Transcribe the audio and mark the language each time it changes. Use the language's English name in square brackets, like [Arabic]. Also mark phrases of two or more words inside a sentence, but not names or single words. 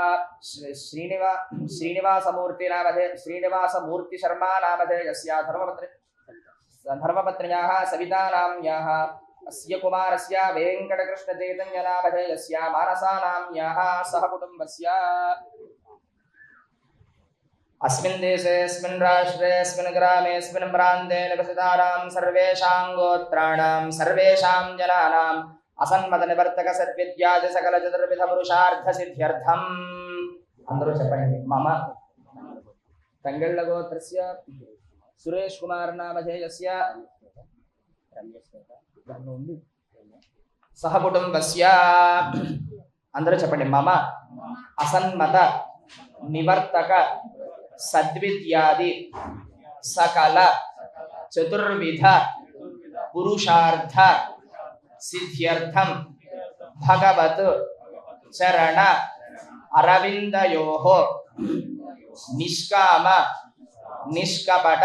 [Sanskrit] श्रीनिवासमूर्तिशर्मानामधेयस्य धर्मपत्न्याः सवितानाम्न्याः अस्य कुमारस्य वेङ्कटकृष्णचैतन्यनामधेयस्य मानसानाम्न्याः सह कुटुम्बस्य अस्मिन् देशे अस्मिन् राष्ट्रे अस्मिन् ग्रामे अस्मिन् प्रान्ते निवसितानां सर्वेषां गोत्राणां सर्वेषां जनानाम् असन्मतनिवर्तक सद्विद्यादि सकल चतुर्विध पुरुषार्थ सिद्ध्यर्थम् [Telugu] అందరూ చెప్పండి [Sanskrit] మమ తంగళ్ళగోత్రస్య సురేష్ కుమార్ నామధేయస్య సహ కుటుంబస్య [Telugu] అందరూ చెప్పండి [Sanskrit] మమ అసన్మత నివర్తక सद्विद्यादि सकल चतुर्विध पुरुषार्थ सिद्ध्यर्थम भगवत चरण अरविंदयोः निष्काम निष्कपट